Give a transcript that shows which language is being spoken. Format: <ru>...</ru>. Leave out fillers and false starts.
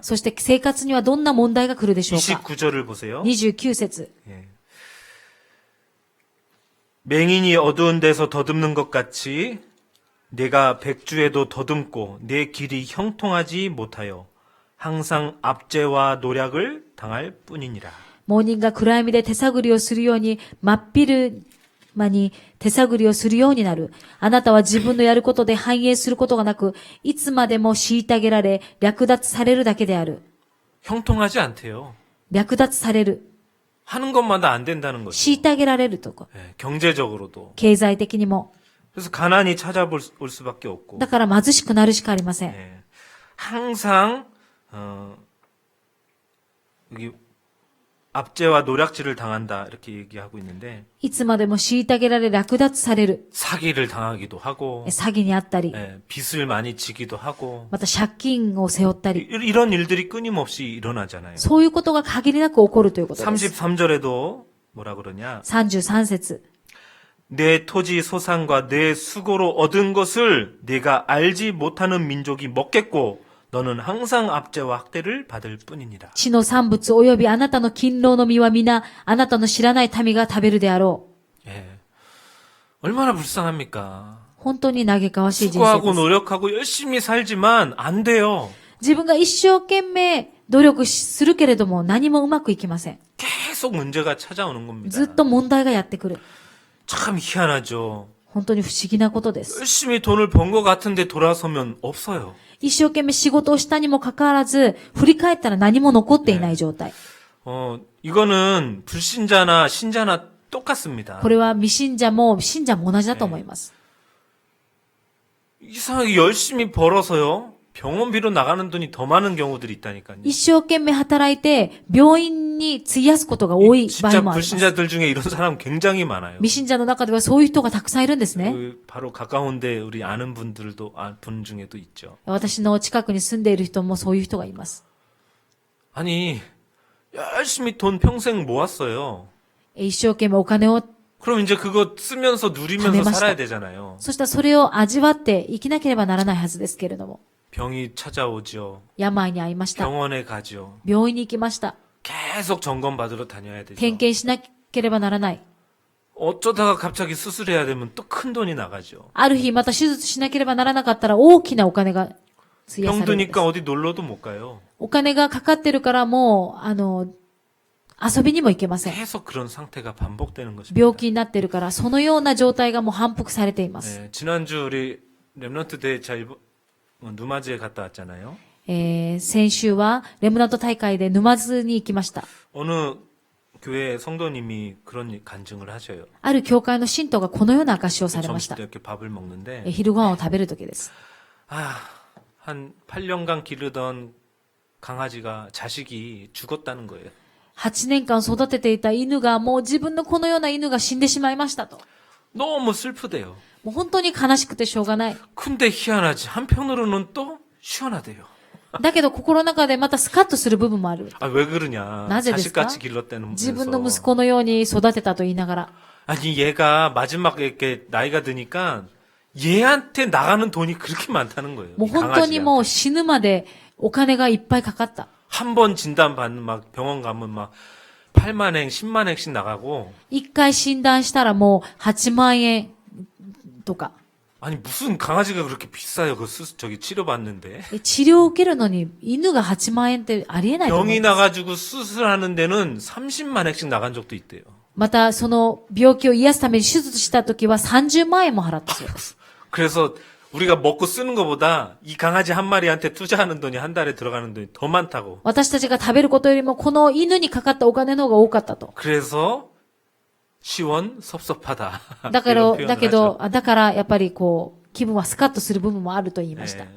<ja>そして生活にはどんな問題が来るでしょうか？</ja> <ko>29절을 보세요.</ko> <ja>29節。</ja> <ko>예. 맹인이 어두운 데서 더듬는 것 같이 내가 백주에도 더듬고 내 길이 형통하지 못하여 항상 압제와 노략을 당할 뿐이니라.</ko> <ja>盲人が暗闇で手探りをするように、真っ昼間に手探りをするようになる。あなたは自分のやることで繁栄することがなく、いつまでも虐げられ、略奪されるだけである。</ja> <ko>형통하지 않대요.</ko> <ja>略奪される。</ja> <ko>하는 것마다 안 된다는 거죠.</ko> <ja>虐げられるとか。</ja> <ko>예, 경제적으로도.</ko> <ja>経済的にも。</ja> <ko>그래서 가난이 찾아올 수밖에 없고.</ko> <ja>だから貧しくなるしかありません。</ja> <ko>예. 항상 여기 압제와 노략질을 당한다 이렇게 얘기하고 있는데</ko> <ja>いつまでも虐げられ、略奪される。</ja> <ko>사기를 당하기도 하고</ko> <ja>詐欺にあったり、</ja> <ko>예, 빚을 많이 지기도 하고</ko> <ja>また借金を背負ったり、</ja> <ko>이런 일들이 끊임없이 일어나잖아요.</ko> <ja>そういうことが限りなく起こるということです。</ja> <ko>33절에도 뭐라 그러냐?</ko> <ja>33節。</ja> <ko>내 토지 소산과 내 수고로 얻은 것을 내가 알지 못하는 민족이 먹겠고 너는 항상 압제와 학대를 받을 뿐이니라.</ko> <ja>地の産物及びあなたの勤労の実は皆、あなたの知らない民が食べるであろう。</ja> <ko>예. 얼마나 불쌍합니까?</ko> <ja>本当に嘆かわしい人生</ja> <ko>수고하고</ko> <ja>です。</ja> <ko>노력하고 열심히 살지만 안 돼요.</ko> <ja>自分が一生懸命努力するけれども何もうまくいきません。</ja> <ko>계속 문제가 찾아오는</ko> <ja>ず</ja> <ko>겁니다.</ko> <ja>っと問題がやってくる。</ja> <ko>참 희한하죠.</ko> <ja>本当に不思議なことです。</ja> <ko>열심히 돈을 번 것 같은데 돌아서면 없어요.</ko> <ja>一生懸命仕事をしたにもかかわらず、振り返ったら何も残っていない状態。</ja> <ko>이거는 불신자나 신자나 똑같습니다.</ko> <ja>これは未信者も信者も同じだと思います。</ja> <ko>이상하게 열심히 벌어서요. 병원비로 나가는 돈이 더 많은 경우들이 있다니까요.</ko> <ja>一生懸命働いて、病院に費やすことが多い場合</ja> <ko>진짜</ko> <ja>もあります。</ja> <ko>불신자들 중에 이런 사람 굉장히 많아요.</ko> <ja>未信者の中ではそういう人がたくさんいるんですね。</ja> <ko>바로 가까운데 우리 아는 분들도 분 중에도 있죠.</ko> <ja>私の近くに住んでいる人もそういう人がいます。</ja> <ko>아니 열심히 돈 평생 모았어요.</ko> <ja>一生懸命お金を、</ja> <ko>그럼 이제 그거 쓰면서 누리면서 다 살아야 내봤어. 되잖아요.</ko> <ja>そしたらそれを味わって生きなければならないはずですけれども。</ja> <ko>병이 찾아오죠.</ko> <ja>病に遭いました。</ja> <ko>병원에 가죠.</ko> <ja>病院に行きました。</ja> <ko>계속 점검 받으러 다녀야 되죠.</ko> <ja>点検しなければならない。</ja> <ko>어쩌다가 갑자기 수술해야 되면 또 큰 돈이 나가죠.</ko> <ja>ある日また手術しなければならなかったら大きなお金が費やさ</ja> <ko>병</ko> <ja>れるんです</ja> <ko>드니까 。 어디 놀러도 못 가요.</ko> <ja>お金がかかってるからもう、遊びにも行けません。</ja> <ko>계속 그런 상태가 반복되는 것입니다.</ko> <ja>病気になってるから、そのような状態がもう反復されています。</ja> <ko>네, 지난주 우리 랩런트 대회 자 누마즈에 갔다 왔잖아요.</ko> <ja>先週はレムナント大会で沼津に行きました。</ja> <ko>어느 교회 성도님이 그런 간증을 하셔요.</ko> <ja>ある教会の信徒がこのような証しをされまし</ja> <ko>점심</ko> <ja>た</ja> <ko>때 。 이렇게 밥을 먹는데</ko> <ja>昼ご飯を食べる時です。</ja> <ko>한 8년간 기르던 강아지가 자식이 죽었다는 거예요.</ko> <ja>8年間育てていた犬がもう自分のこのような犬が死んでしまいましたと。</ja> <ko>너무 슬프대요.</ko> <ja>もう本当に悲しくてしょうがない。</ja> <ko>근데 희한하지 한편으로는 또 시원하대요.</ko> <ja>だけど心の中でまたスカッとする部分もある。</ja> <ko>왜 그러냐.</ko> <ja>나제데스까?</ja> <ko>자식같이 길렀다는</ko> <ja>自分の息子のように育てたと言いながら。</ja> <ko>아니 얘가 마지막에 이렇게 나이가 드니까 얘한테 나가는 돈이 그렇게 많다는 거예요.</ko> <ja>もう本当にもう死ぬまでお金がいっぱいかかった。</ja> <ko>한 번 진단 받는 막 병원 가면 막 8만 행, 10만 행씩 나가고</ko> <ja>一回診断したらもう8万円とか。</ja> <ko>아니 무슨 강아지가 그렇게 비싸요? 저기 치료받는데</ko> <ja>治療を受けるのに犬が8万円ってありえないと思う</ja> <ko>병이 나가지고 수술하는 데는 30만 행씩 나간 적도 있대요.</ko> <ja>またその病気を癒すために手術した時は30万円も払ったそうです。</ja> <ko>그래서 우리가 먹고 쓰는 것보다 이 강아지 한 마리한테 투자하는 돈이 한 달에 들어가는 돈이 더 많다고.</ko> <ja>私たちが食べることよりもこの犬にかかったお金の方が多かったと。</ja> <ko>그래서 시원섭섭하다.</ko> <ja>だから、</ja> <ko>이런 표현을</ko> <ja>だけ</ja> <ko>하죠.</ko> <ja>ど、だからやっぱりこう、気分はスカッとする部分もあると言いました。</ja>